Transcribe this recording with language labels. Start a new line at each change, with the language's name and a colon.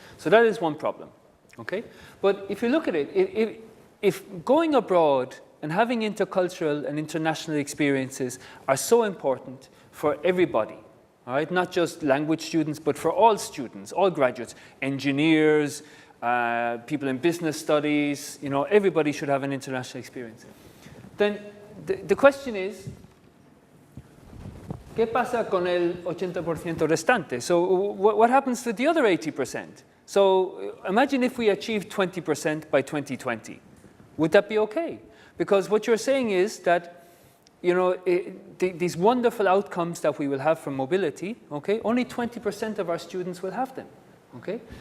English: So that is one problem, okay? But if you look at it, if going abroad and having intercultural and international experiences are so important for everybody, all right? Not just language students, but for all students, all graduates, engineers, people in business studies, you know, everybody should have an international experience. Then the question is,
Spanish: ¿qué pasa con el 80% restante?
English: So what happens to the other 80%? So imagine if we achieved 20% by 2020. Would that be okay? Because what you're saying is that, you know, these wonderful outcomes that we will have from mobility, okay, only 20% of our students will have them, okay?